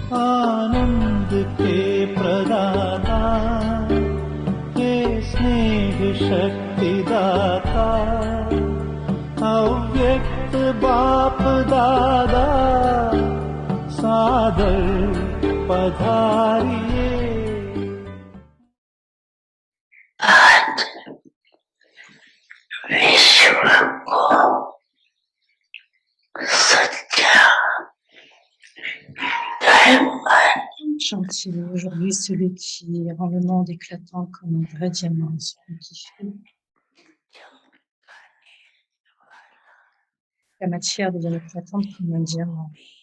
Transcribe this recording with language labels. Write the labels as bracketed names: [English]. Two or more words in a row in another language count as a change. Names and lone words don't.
[Hindi] आनंद के प्रदाता, हे स्नेह शक्ति दाता, अव्यक्त बाप दादा, सादर पधारिए। आज विश्व को सच्चा [French] Gentil, aujourd'hui celui qui rend le monde éclatant comme un vrai diamant, celui qui fait la matière devient éclatante comme un diamant.